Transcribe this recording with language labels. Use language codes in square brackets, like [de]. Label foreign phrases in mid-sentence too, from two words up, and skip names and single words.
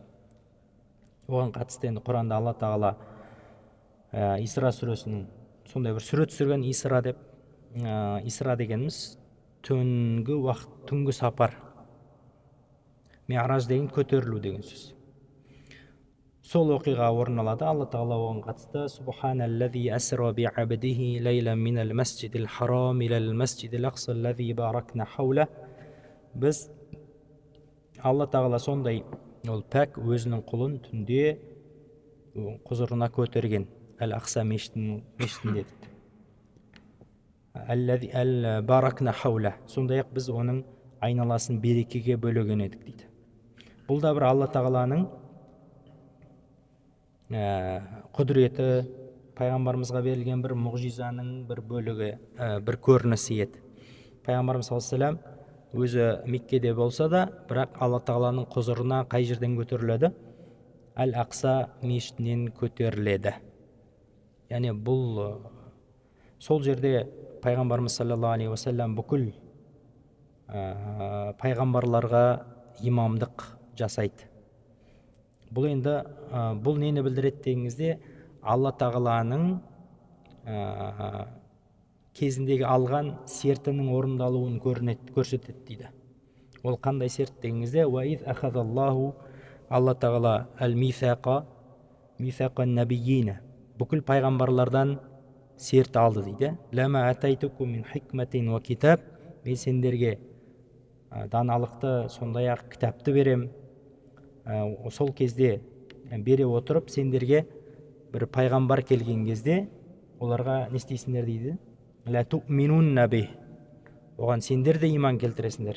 [kk] Оған қатысты енді Құранда Алла тағала Исра сүресінің сондай бір сүре түсірген Исра деп исра дегеніміз түнгі уақыт, түнгі сапар. Ми'раж деген көтерілу деген сөз. Сол оқиға орын алады. Алла тағала оған қатысты: [ar] سبحان الذي أسرى بعبده ليلا من المسجد الحرام إلى المسجد الأقصى الذي باركنا حوله. [kk] Біз Алла тағала сондай, ол пәк өзінің құлын түнде құзырына көтерген әл-Ақса мешітінде дейді. [ar] باركنا حوله. [kk] Сондай-ақ біз оның айналасын берекеге бөлеген едік дейді. Бұл да бір Алла тағаланың құдіреті, пайғамбарымызға берілген бір мұғжизаның бір бөлігі, бір көрінісі еді. Пайғамбарымыз [ar] صلى الله عليه وسلم [kk] өзі Меккеде болса да, бірақ Алла тағаланың құзырына қай жерден көтеріледі? Әл-Ақса мешітінен көтеріледі. Яғни бұл сол жерде пайғамбарымыз [ar] صلى الله عليه وسلم [kk] бүкіл пайғамбарларға имамдық жасайды. Бұл енді бұл нені білдіреді дегеніңізде, Алла тағаланың кезіндегі алған сертінің орындалуын көрсетеді дейді. Ол қандай серт дегеніңізде, [ar] وإذ أخذ الله, [kk] Алла тағала [ar] الميثاق النبيين, [kk] бүкіл пайғамбарлардан серт алды дейді. [ar] لما آتيتكم من حكمة وكتاب, [kk] мен сендерге даналықты сондай-ақ кітапты берем. Сол кезде бере отырып, сендерге бір пайғамбар келген кезде оларға не істейсіңдер дейді? [ar] لتؤمنن به, [kk] оған сендер де иман келтіресіңдер.